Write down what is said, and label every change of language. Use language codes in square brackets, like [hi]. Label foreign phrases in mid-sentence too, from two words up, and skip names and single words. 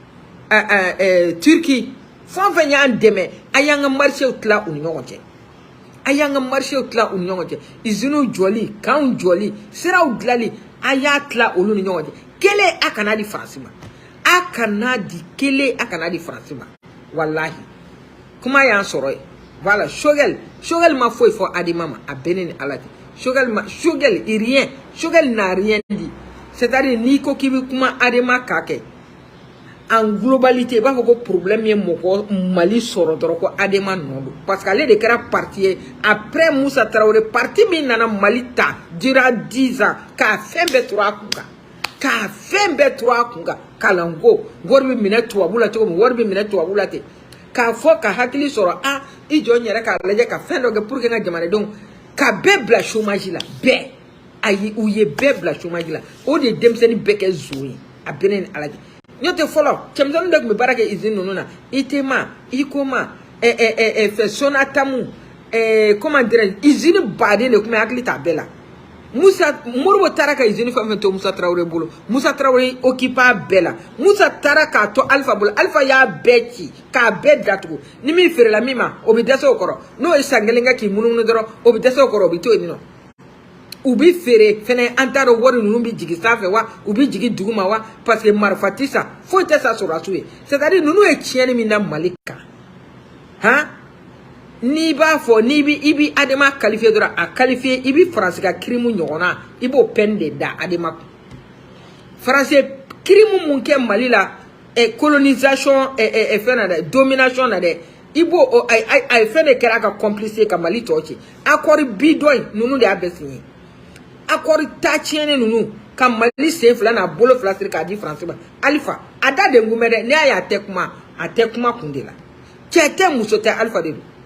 [bm] Turquie fɛn fɛn y'an dɛmɛ a y'an ka marché tila u ni ɲɔgɔn cɛ a y'an ka marché tila u ni ɲɔgɔn cɛ usine jɔli kanw jɔli siraw dilali a y'a tila olu ni ɲɔgɔn cɛ kelen a kana di Faransi ma a kana di kelen a kana di Faransi ma wallahi kuma y'an sɔrɔ ye voilà Choguel ma foyi fɔ Adama ma a bɛ ne ni Ala cɛ Choguel rien Choguel [fr] n'a rien dit c'est-à-dire [bm] n'i ko k'i bɛ kuma Adama k'a kɛ [fr] en globalité [bm] b'a fɔ ko problème ye mɔgɔ Mali sɔrɔ dɔrɔn ko Adama nɔ don [fr] parce que [bm] ale de kɛra parti ye après Moussa Traoré parti min nana Mali ta dira 10 ans k'a fɛn bɛɛ tora a kun kan k'a fɛn bɛɛ tora a kun kan kalanko wari bɛ minɛ tubabu la cogo min wari bɛ minɛ tubabu la ten k'a fɔ ka hakili sɔrɔ i jɔ n yɛrɛ k'a lajɛ ka fɛn dɔ kɛ [fr] pour que [bm] n ka jamanadenw ka bɛɛ bila chômage la bɛɛ ayi u ye bɛɛ bila chômage la o de ye denmisɛnnin bɛɛ kɛ zon ye a bɛ ne ni Ala cɛ n'o tɛ fɔlɔ cɛmisɛnnin dɔ tun bɛ baara kɛ usine ninnu na ITEMA ICOMA fɛ Sonatamu [fr] comment dirais je [bm] usine baden de tun bɛ hakili t'a bɛɛ la Modibo taara ka usine fɛn fɛn to Moussa Traoré bolo Moussa Traoré occupé a bɛɛ la Moussa taara k'a to Alpha bolo Alpha y'a bɛɛ ci k'a bɛɛ datugu ni min feerela min ma o bɛ dɛsɛ o kɔrɔ n'o ye san kelen kɛ k'i munumunu dɔrɔn o bɛ dɛsɛ o kɔrɔ o bɛ to yen nɔ u bɛ feere fɛnɛ an t'a dɔn wari ninnu bɛ jigin sanfɛ wa u bɛ jigin dugu ma wa [fr] parce que [bm] marifa tɛ sa foyi tɛ sa sɔrɔsiw ye c'est-à-dire ninnu ye tiɲɛni min da Mali kan han n'i b'a fɔ n'i bɛ i bɛ Adama qualifier dɔrɔn a qualifier i bɛ Faransi ka crime ɲɔgɔnna i b'o peine de da Adama kun Faransi crime mun kɛ Mali la colonisation fɛn na dɛ domination na dɛ i b'o a ye fɛn de kɛra a ka complice ka Mali tɔ ci accord bi dɔ in ninnu de y'a bɛɛ signé accord ta tiɲɛni ninnu ka Mali sen fila n'a bolo fila siri k'a di Faransi ma Alpha a da de n kun bɛ dɛ n'i y'a ye a tɛ kuma kun de la cɛ tɛ muso tɛ Alpha de don